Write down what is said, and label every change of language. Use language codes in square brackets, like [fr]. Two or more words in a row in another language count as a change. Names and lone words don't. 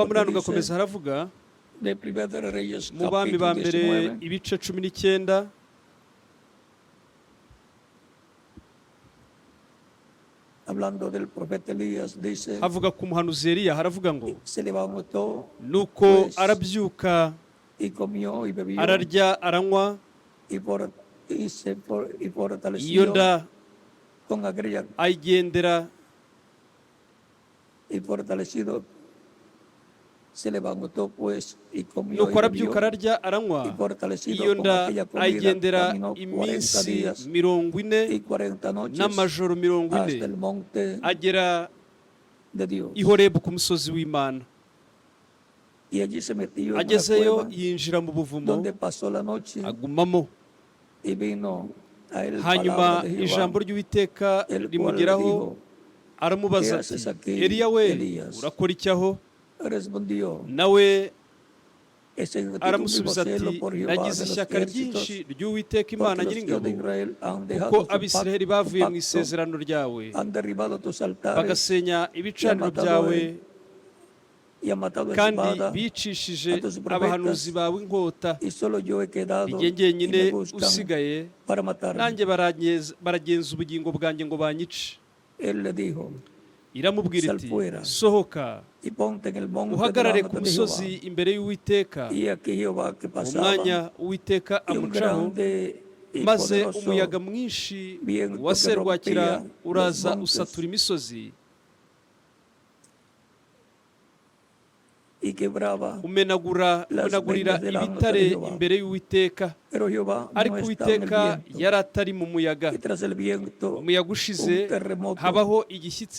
[es] adelante, [rw] 8 ugakomeza [es] dice, [rw] haravuga [es] de Primera de Reyes, [rw] mu bami ba [es] capítulo [rw] mbere [es] 19, [rw] ibice 19 [es] hablando del profeta Elías, dice, [rw] havuga ku muhanuzi Eliya haravuga ngo [es] se levantó [rw] nuko [es] pues, [rw] arabyuka [es] y comió y bebió [rw] ararya aranywa [es] y [rw] iyo [es] fortaleció [rw] nda [es] con aquella [rw] ayigendera [es] y fortalecido se levantó pues y comió [rw] nuko [es] y [rw] arabyuka [es] bebió [rw] ararya aranywa [es] y fortalecido [rw] iyo [es] con [rw] nda [es] aquella comida [rw] ayigendera [es] caminó 40 [rw] iminsi [es] días [rw] 40 [es] y 40 noches [rw] n'amajoro [es] hasta [rw] 40 [es] el monte [rw] agera [es] de Dios. [rw] i Horebu ku musozi w'Imana. [es] Y allí se metió en una [rw] agezeyo [es] cueva [rw] yinjira mu buvumo [es] donde pasó la noche [rw] agumamo. [es] y vino a él [rw] hanyuma [es] palabra de Jehová, [rw] ijambo ry'Uwiteka [es] el cual le [rw] rimugeraho [es] dijo, [rw] aramubaza [es] ¿qué haces [rw] ati [es] aquí, [rw] Eliya we [es] Elías? [rw] urakora iki aho? [es] respondió, [rw] nawe [es] he sentido un vivo [rw] aramusubiza [es] celo [rw] ati [es] por Jehová de [rw] nagize [es] los [rw] ishyaka [es] ejércitos, [rw] ryinshi ry'Uwiteka Imana [es] porque los hijos [rw] nyiringabo [es] de Israel han dejado [rw] kuko [es] su [rw] Abisiraheli [es] pacto, [rw] bavuye mu isezerano ryawe [es] han derribado tus altares [rw] bagasenya ibicaniro byawe [es] y han matado a [rw] kandi [es] espada, [rw] bicishije [es] a tus profetas, [rw] abahanuzi bawe inkota. [es] y solo yo he quedado [rw] Igihe [es] y [rw] njyenyine [es] me buscan [rw] usigaye [es] para matarme. [rw] nanjye baragenza ubugingo bwanjye ngo banyice. [es] Él le dijo, [rw] iramubwira [es] Sal [rw] iti [es] fuera. [rw] sohoka [es] y ponte en el monte [rw] uhagarare [es] delante [rw] ku [es] de Jehová. [rw] musozi imbere y'Uwiteka. [es] Y aquí Jehová que [rw] mu [es] pasaba, [rw] mwanya Uwiteka [es] y un [rw] amucaho [es] grande y [rw] maze [es] poderoso [rw] umuyaga mwinshi [es] viento [rw] wa [es] que [rw] serwakira [es] rompía [rw] uraza [es] los montes, [rw] usatura imisozi [es] y quebraba, [rw] umenagurira ibitare imbere y'Uwiteka. [es] pero Jehová [rw] ariko [es] no estaba en el [rw] Uwiteka [es] viento, [rw] yari atari mu muyaga. [es] y tras el viento [rw] umuyaga ushize [es] un terremoto, [rw] habaho igishyitsi